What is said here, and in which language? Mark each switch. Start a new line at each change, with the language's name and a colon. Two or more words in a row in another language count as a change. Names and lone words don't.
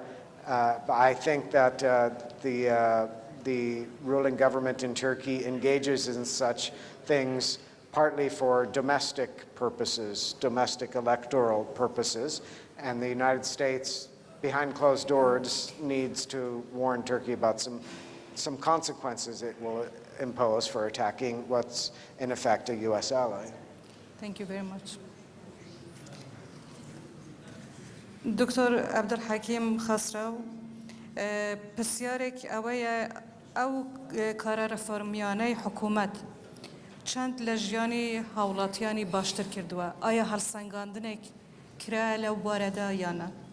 English: But I think that the ruling government in Turkey engages in such things partly for domestic purposes, domestic electoral purposes, and the United States, behind closed doors, needs to warn Turkey about some consequences it will impose for attacking what's in effect a U.S. ally. Thank you very much.
Central Kurdish: دکتۆر عەبدولحەکیم خەسرەو پرسیارێک ئەوەیە ئەو کارە ڕەفۆرمیانەی حکوومەت چەند لە ژیانی هاوڵاتیانی باشتر کردووە ئایا هەڵسەنگاندنێک کرا لەو بارەدا یانە؟